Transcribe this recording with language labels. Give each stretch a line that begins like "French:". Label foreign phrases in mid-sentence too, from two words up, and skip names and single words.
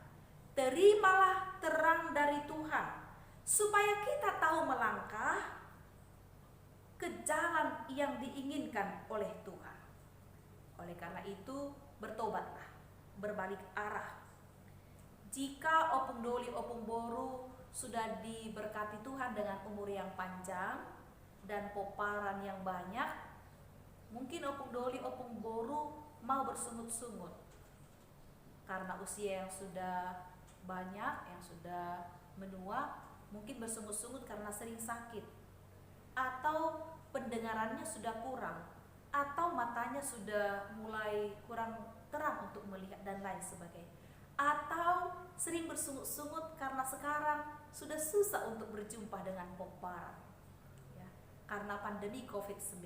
Indonesian: Terimalah terang dari Tuhan, supaya kita tahu melangkah ke jalan yang diinginkan oleh Tuhan. Oleh karena itu, bertobatlah, berbalik arah. Jika
Batak Toba: opung doli opung boru
Indonesian: sudah diberkati Tuhan dengan umur yang panjang dan poparan yang banyak, mungkin
Batak Toba: opung doli opung boru
Indonesian: mau bersungut-sungut karena usia yang sudah banyak, yang sudah menua, mungkin bersungut-sungut karena sering sakit, atau pendengarannya sudah kurang, atau matanya sudah mulai kurang terang untuk melihat dan lain sebagainya, atau sering bersungut-sungut karena sekarang sudah susah untuk berjumpa dengan poparan, ya, karena pandemi COVID-19.